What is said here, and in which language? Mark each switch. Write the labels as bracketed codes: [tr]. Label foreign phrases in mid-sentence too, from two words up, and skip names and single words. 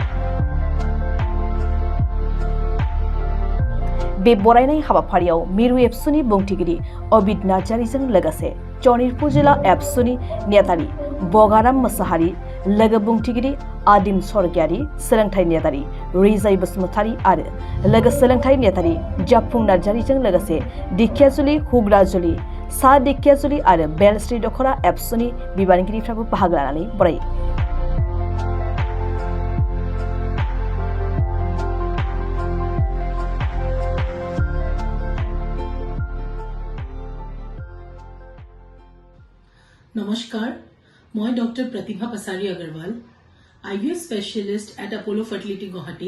[brx] बे बरायनाय हाबाफारियाव मिरु एबसुनि बुंथिगिरि अबिद नार्जारीजों लोगोसे सनितपुर जिल्ला एबसुनि नेतानि बगाराम मोसाहारी, लोगो बुंथिगिरि आदिम स्वर्गियारि, सोलोंथाइ नेतारि रिजाय बसुमतारी आरो लोगो सोलोंथाइ नेतारि जाफुं नार्जारीजों लोगोसे दिखियाजुलि, हुग्राजुलि, सा दिखियाजुलि आरो बेलश्री दख'रा एबसुनि बिबानगिरिफ्राबो बाहागो लानानै बरायो। [as] নমস্কাৰ, মই ডক্টৰ প্ৰতিভা পাছাৰী আগৰৱাল, [en] IVF specialist at [as] আপ'লো ফাৰ্টিলিটি গুৱাহাটী।